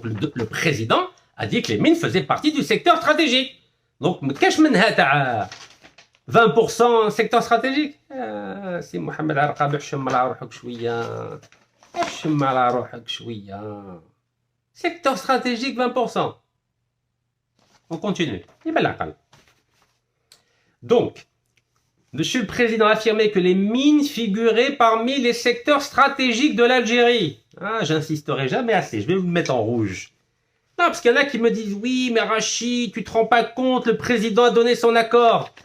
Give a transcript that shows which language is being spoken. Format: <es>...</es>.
<fr>Le président a dit que les mines faisaient partie du secteur stratégique. Donc, qu'est-ce que 20% secteur stratégique.</fr> <ar>سي محمد عرقاب احشم على روحك شويه احشم على روحك شويه</ar> <fr>secteur stratégique 20%. On continue. Donc, Monsieur le Président a affirmé que les mines figuraient parmi les secteurs stratégiques de l'Algérie. Ah, j'insisterai jamais assez, je vais vous le mettre en rouge. Non, parce qu'il y en a qui me disent, oui, mais Rachid, tu te rends pas compte, le président a donné son accord.</fr>